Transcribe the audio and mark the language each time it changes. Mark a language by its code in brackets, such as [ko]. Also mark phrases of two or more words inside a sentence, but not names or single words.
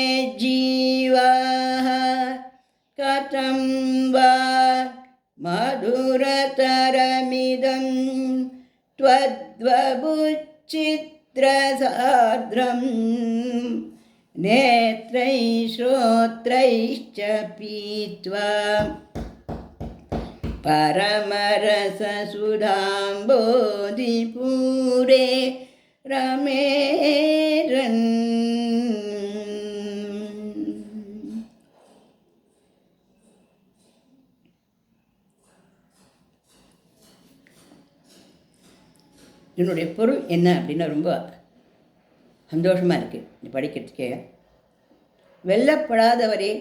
[sa] जीवः कथं वा मधुरतरमिदं त्वद्वबुच्चित्रसार्द्रं नेत्रैः श्रोत्रैश्च पीत्वा परमरससुधाम्बोधि पूरे रमेरन्. [ta] இதனுடைய பொருள் என்ன அப்படின்னா ரொம்ப சந்தோஷமாக இருக்குது இது படிக்கிறதுக்கே.